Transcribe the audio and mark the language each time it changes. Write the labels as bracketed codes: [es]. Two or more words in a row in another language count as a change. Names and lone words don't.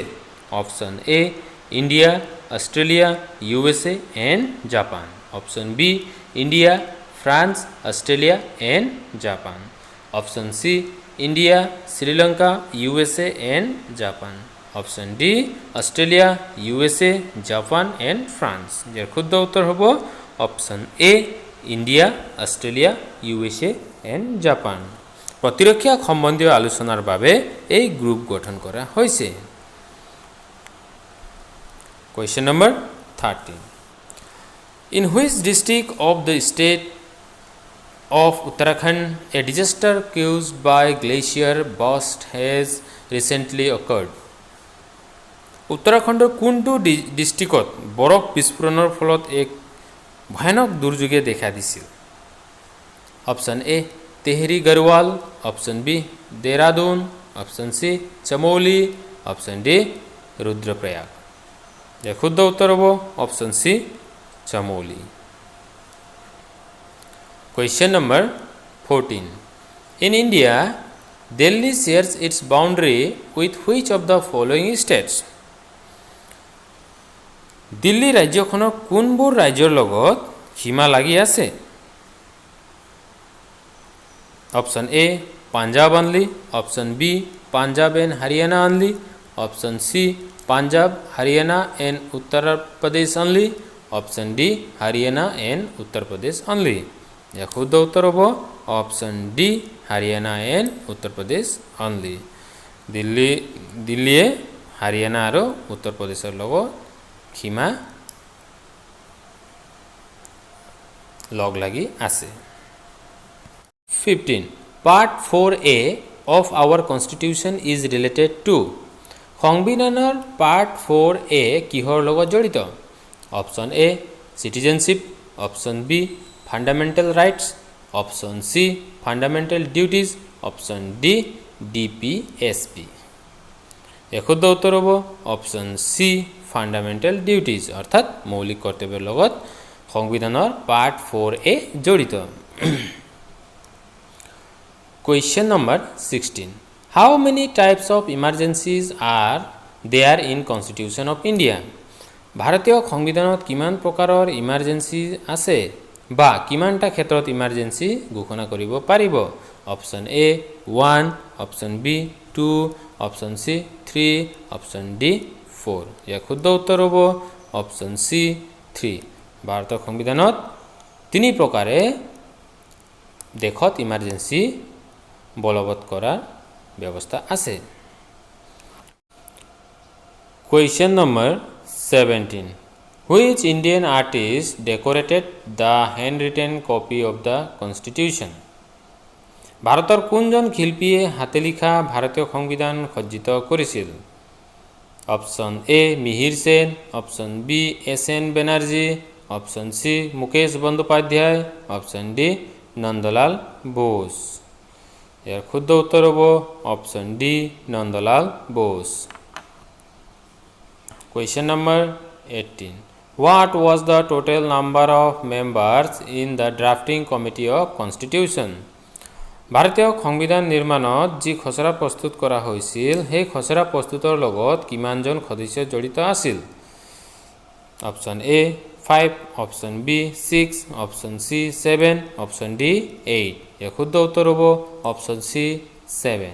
[en] Option A India, Australia, USA and Japan, Option B India, France, Australia and Japan, Option C India, Sri Lanka, USA and Japan, Option D Australia, USA, Japan and France. [as] ইয়াৰ শুদ্ধ উত্তৰ হ'ব [en] Option A India, Australia, USA and Japan. [as] প্ৰতিৰক্ষা সম্বন্ধীয় আলোচনাৰ বাবে এই গ্ৰুপ গঠন কৰা হৈছে। [en] Question number 13. In which district of the state of Uttarakhand a disaster caused by glacier burst has recently occurred? [as] উত্তৰাখণ্ডৰ কোনটো ডিষ্ট্ৰিক্টত বৰফ বিস্ফোৰণৰ ফলত এক ভয়ানক দুৰ্যোগে দেখা দিছিল? [en] Option A Tehri Garhwal, Option B Dehradun, Option C Chamoli, Option D Rudraprayag. [as] ইয়াৰ শুদ্ধ উত্তৰ হ'ব [en] Option C Chamoli. Question number 14. In India, Delhi shares its boundary with which of the following states? [as] দিল্লী ৰাজ্যখনৰ কোনবোৰ ৰাজ্যৰ লগত সীমা লাগি আছে? [en] Option A Punjab only, Option B Punjab and Haryana only, Option C Punjab, Haryana and Uttar Pradesh only, Option D Haryana and Uttar Pradesh only. [as] ইয়াৰ শুদ্ধ উত্তৰ হ'ব [en] Option D Haryana and Uttar Pradesh only. [as] দিল্লীয়ে হাৰিয়ানা আৰু উত্তৰ প্ৰদেশৰ লগত সীমা লগ লাগি আছে। 15. [en] Part 4A of our constitution is related to? [as] সংবিধানৰ পাৰ্ট 4A কিহৰ লগত জড়িত? [en] Option A citizenship, Option B fundamental rights, Option C fundamental duties, Option D DPSP. [as] শুদ্ধ উত্তৰ হ'ব [en] Option C fundamental duties [as] অৰ্থাৎ মৌলিক কৰ্তব্যৰ লগত সংবিধানৰ পাৰ্ট 4A জড়িত। [en] Question number 16. How many types of emergencies are there in Constitution of India? [as] ভাৰতীয় সংবিধানত কিমান প্ৰকাৰৰ ইমাৰ্জেন্সি আছে বা কিমানটা ক্ষেত্ৰত ইমাৰ্জেন্সি ঘোষণা কৰিব পাৰিব? [en] Option A 1, Option B 2, Option C 3, Option D 4. [as] ইয়াৰ শুদ্ধ উত্তৰ হ'ব [en] Option C 3. [as] ভাৰতৰ সংবিধানত তিনি প্ৰকাৰে দেশত ইমাৰ্জেন্সি বলবৎ কৰাৰ ব্যৱস্থা আছে। [en] Question number 17. Which Indian artist decorated the handwritten copy of the Constitution? [as] ভাৰতৰ কোনজন শিল্পীয়ে হাতে লিখা ভাৰতীয় সংবিধান সজ্জিত কৰিছিল? [en] Option A Mihir Sen, Option B S.N. Banerjee, Option C Mukesh Bandyopadhyay, Option D Nandalal Bose. [as] ইয়াৰ শুদ্ধ উত্তৰ হ'ব [en] Option D Nandalal Bose. Question number 18. What was the total number of members in the drafting committee of Constitution? [as] ভাৰতীয় সংবিধান নিৰ্মাণত যি খচৰা প্ৰস্তুত কৰা হৈছিল সেই খচৰা প্ৰস্তুতৰ লগত কিমানজন সদস্য জড়িত আছিল? [en] Option A 5, Option B 6, Option C 7, Option D 8. [as] ইয়াৰ শুদ্ধ উত্তৰ হ'ব [en] Option C 7.